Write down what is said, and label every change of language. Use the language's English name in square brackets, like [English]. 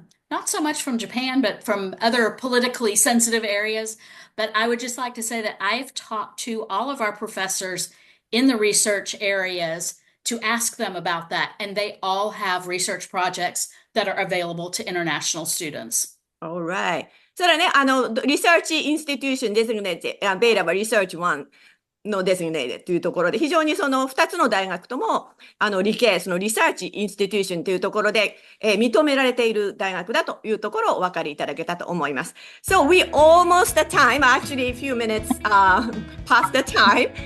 [English] Not so much from Japan, but from other politically sensitive areas. But I would just like to say that I've talked to all of our professors in the research areas to ask them about that. And they all have research projects that are available to international students. All right. [Japanese] それはね、リサーチインスティテューションデジグネーティ、ベイラはリサーチ1のデジグネーティというところで、非常にその2つの大学とも、理系、そのリサーチインスティテューションというところで、認められている大学だというところをお分かりいただけたと思います。 [English] So we almost the time, actually a few minutes past the time.